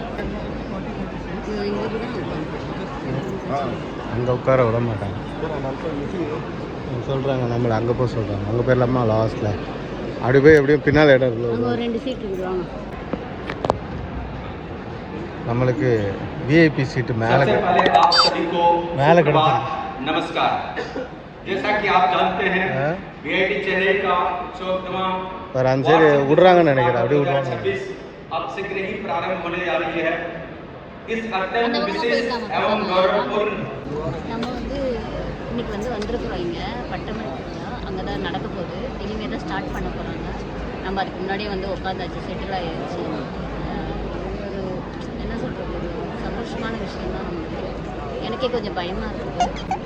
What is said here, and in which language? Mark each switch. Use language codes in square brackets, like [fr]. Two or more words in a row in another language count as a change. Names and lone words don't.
[ta] அங்கே உட்கார விட மாட்டாங்க சொல்கிறாங்க. நம்மளை அங்கே போய் சொல்கிறாங்க. அங்கே போயிடலாமா லாஸ்ட்டில்? அப்படி போய் எப்படியும் பின்னால் இடம் இருக்குது. ஒரு 2 சீட் இருக்குவாங்க. நம்மளுக்கு [en] VIP seat [ta] மேலே கிடைக்கும். [hi] नमस्कार, जैसा कि आप जानते हैं वीआईपी चेन्नई का उत्सव तमाम पर अंदर [ta] விடுறாங்கன்னு நினைக்கிறேன். அப்படியே விடுறாங்க. [hi] 26 अब शीघ्र ही प्रारंभ होने जा रही है. इस अत्यंत विशेष एवं गौरवपूर्ण [ta] நம்ம வந்து இன்னைக்கு வந்து வந்திருக்கிறோம். இங்கே பட்டமளிப்பு அங்கே தான் நடக்க போகுது. இனிமேல் தான் ஸ்டார்ட் பண்ண போகிறாங்க. நம்ம அதுக்கு முன்னாடியே வந்து உட்காந்தாச்சு, செட்டில் ஆகிடுச்சு. ஒரு என்ன சொல்கிறது, ஒரு சந்தோஷமான விஷயம் தான் நம்மளுக்கு. எனக்கே கொஞ்சம் பயமாக இருக்குது.